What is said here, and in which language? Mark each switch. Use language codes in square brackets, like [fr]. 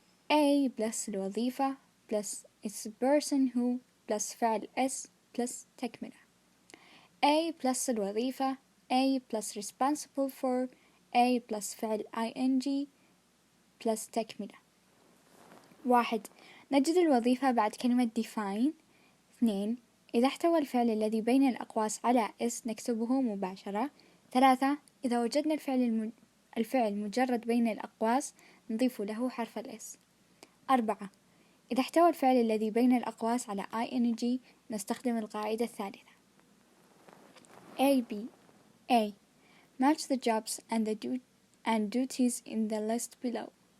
[en] A plus الوظيفة plus is a person who plus فعل s plus تكملة. A plus الوظيفة. A plus responsible for. A plus فعل ing plus تكملة. 1. [ar] نجد الوظيفة بعد كلمة define. 2. إذا احتوى الفعل الذي بين الأقواس على s نكتبه مباشرة. 3. إذا وجدنا الفعل مجرد بين الأقواس نضيف له حرف الاس. 4. إذا احتوى الفعل الذي بين الأقواس على ing نستخدم القاعدة الثالثة. [en] A. B. A. Match the jobs and duties in the list below.